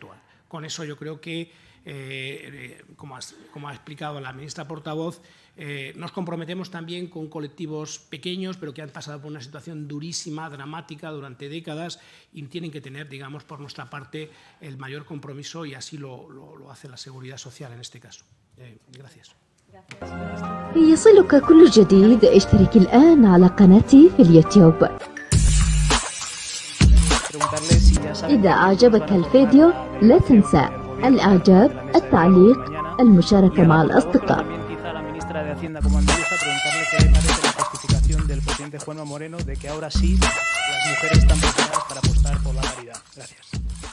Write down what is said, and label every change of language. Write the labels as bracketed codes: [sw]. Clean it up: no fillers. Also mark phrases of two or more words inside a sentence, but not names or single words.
[es] Con eso yo creo que como ha explicado la ministra portavoz, nos comprometemos también con colectivos pequeños, pero que han pasado por una situación durísima, dramática, durante décadas, y tienen que tener, digamos, por nuestra parte, el mayor compromiso, y así lo hace la Seguridad Social en este caso. Gracias. [ar] يصلك كل جديد. اشترك الآن على قناتي في اليوتيوب. إذا أعجبك الفيديو لا تنسى الإعجاب، التعليق، المشاركة مع الأصدقاء. [es] De Hacienda como andaluza, preguntarle qué le parece la justificación del presidente Juanma Moreno de que ahora sí las mujeres están preparadas para apostar por la paridad. Gracias.